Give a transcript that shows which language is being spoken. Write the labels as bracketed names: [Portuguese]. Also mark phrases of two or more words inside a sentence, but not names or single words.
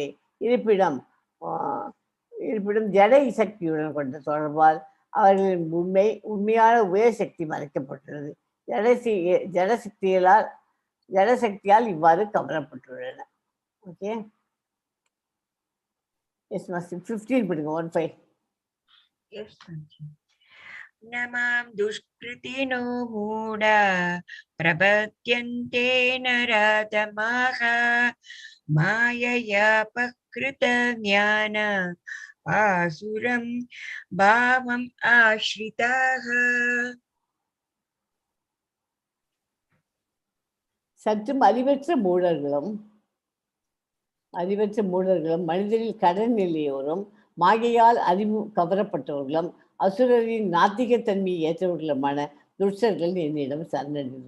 [Tamil] இருப்பிடம் ஜட சக்தியுடன் கொண்ட தொடர்பால் அவர்களின் உண்மையான உயர் சக்தி மறைக்கப்பட்டுள்ளது. ஜடசக்தியால் இவ்வாறு கவரப்பட்டுள்ளன. ஓகே, எஸ் மஸ்ட் 15 படிங்க. 15. [Sanskrit] Yes, नमां दुष्कृतिनो मूढा प्रपद्यन्ते नराधमाः माययापहृतज्ञान आसुरं भावम् आश्रिताः. [Tamil] சற்றும் அறிவற்ற மூடர்களும் மனிதனில் கடன் நிலையோரும் மாயையால் அறிவு கவரப்பட்டவர்களும் அசுரரின் நாத்திகத்தன்மையை ஏற்றவர்களுமான துஷ்டர்கள் என்னிடம் சரணடைந்து.